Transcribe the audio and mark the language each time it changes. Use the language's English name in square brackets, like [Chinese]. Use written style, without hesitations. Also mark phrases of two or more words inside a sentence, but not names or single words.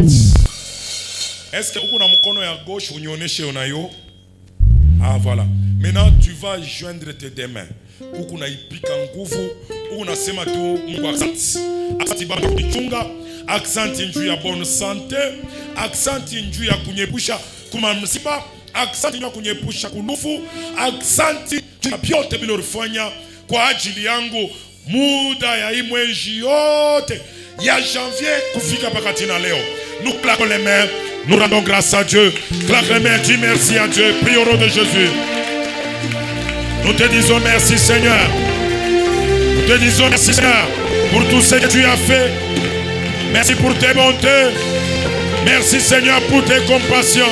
[French] Est-ce que vous avez [Swahili] mkono ya gauche unionyeshe unayo? [French] Ah voilà. Maintenant tu vas joindre tes deux mains. [Swahili] huku naipika nguvu, huku nasema tu Mungu asante. Asante Baba kuchunga, asante njuu ya [French] bonne santé, [Swahili] asante njuu ya kunyepusha kuma msiba, asante njuu ya kunyepusha kulufu, asante njuu ya vyote bila ulifanya kwa ajili yangu muda ya hii mwezi yote ya janvier kufika pakati na leo. [French] Nous claquons les mains, nous rendons grâce à Dieu. Claque les mains, dis merci à Dieu. Prie au nom de Jésus. Nous te disons merci Seigneur. Nous te disons merci Seigneur pour tout ce que tu as fait. Merci pour tes bontés. Merci Seigneur pour tes compassions.